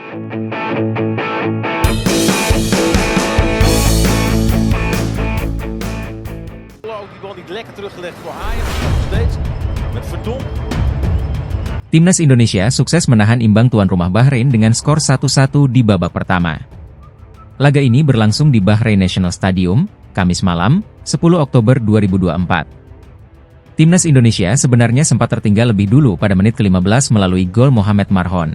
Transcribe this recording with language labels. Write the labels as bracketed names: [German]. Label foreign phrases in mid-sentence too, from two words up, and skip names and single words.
[Dutch] Die bal niet lekker teruggelegd voor Ajax, nog steeds met Verdonk. [Indonesian] Timnas Indonesia sukses menahan imbang tuan rumah Bahrain dengan skor 1-1 di babak pertama. Laga ini berlangsung di Bahrain National Stadium, Kamis malam, 10 Oktober 2024. Timnas Indonesia sebenarnya sempat tertinggal lebih dulu pada menit ke-15 melalui gol Mohamed Marhon.